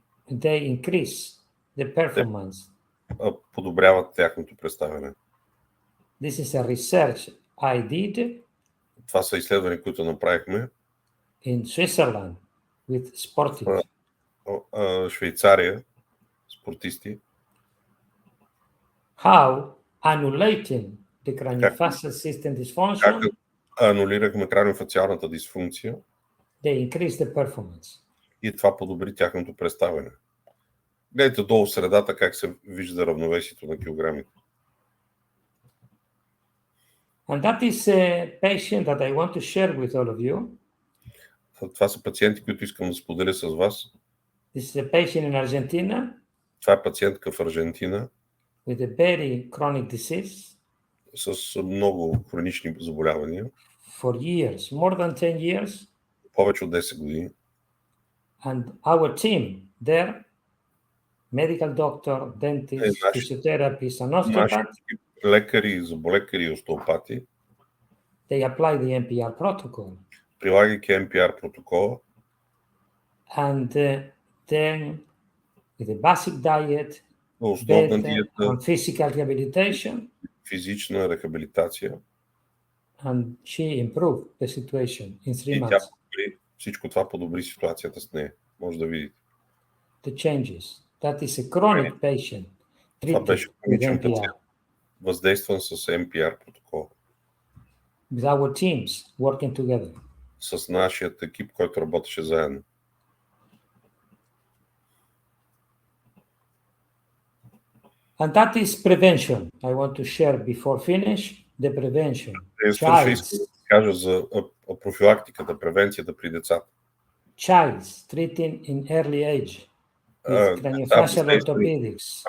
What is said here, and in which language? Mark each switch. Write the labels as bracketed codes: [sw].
[en] they increase the performance. [bg] подобряват тяхното представяне. [en] This is a research I did [bg] Това са изследвания, които направихме [en] in Switzerland with sportives. [bg] Швейцария, спортисти. [en] How annulating the craniofacial system [bg] Как [en] dysfunction, [bg] анулирахме краниофациалната дисфункция [en] they increase the performance. [bg] и това подобри тяхното представяне. Гледайте долу в средата как се вижда равновесието на килограмите. [en] And that is a patient that I want to share with all of you. [bg] Това са пациенти, които искам да споделя с вас. [en] This is a patient in Argentina [bg] Това е пациентка в Аржентина [en] with a very chronic disease [bg] с много хронични заболявания. [en] for years, more than 10 years. [bg] Повече от 10 години. [en] And our team there, medical doctor, dentist, physiotherapist, and osteopath, [bg] Лекари, зъболекари и остеопати, [en] they apply the M.P.R protocol. [bg] прилагайки M.P.R протокола, [en] And then with a basic diet, [bg] основна [en] bed, [bg] диета, [en] and physical rehabilitation, [bg] физична рехабилитация. [en] and she improved the situation in 3 [bg] И тя [en] months. [bg] всичко това подобри ситуацията с нея. Може да видите. [en] The changes. That is a chronic patient [bg] Това [en] treated [bg] беше [en] with [bg] хроничен [en] M.P.R. [bg] пациент, въздействан с M.P.R протокол. [en] with our teams working together. [bg] С нашият екип, който работеше заедно. [en] And that is prevention. I want to share before finish the prevention. [bg] Искам да кажа за профилактиката, превенцията при децата. [en] Childs treating in early age with craniofacial orthopedics.